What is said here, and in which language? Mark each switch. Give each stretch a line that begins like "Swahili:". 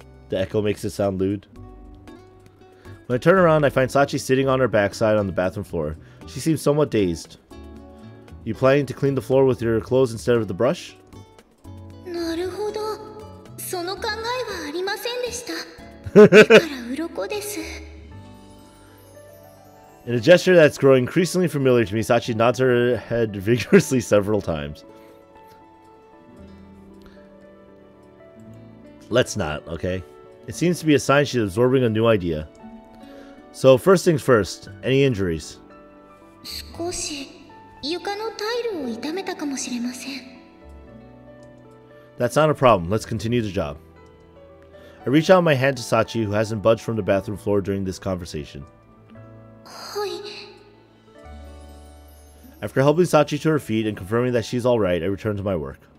English: The echo makes it sound lewd. When I turn around, I find Sachi sitting on her backside on the bathroom floor. She seems somewhat dazed. You planning to clean the floor with your clothes instead of the brush?
Japanese: なるほど。その考えはありませんでした。だから鱗です。
English: In a gesture that's growing increasingly familiar to me, Sachi nods her head vigorously several times. Let's not, okay? It seems to be a sign she's absorbing a new idea. So, first things first, any injuries?
Japanese: 少し床のタイルを傷めたかもしれません。
English: That's not a problem. Let's continue the job. I reach out my hand to Sachi, who hasn't budged from the bathroom floor during this conversation.
Japanese: はい。
English: After helping Sachi to her feet and confirming that she's alright, I return to my work.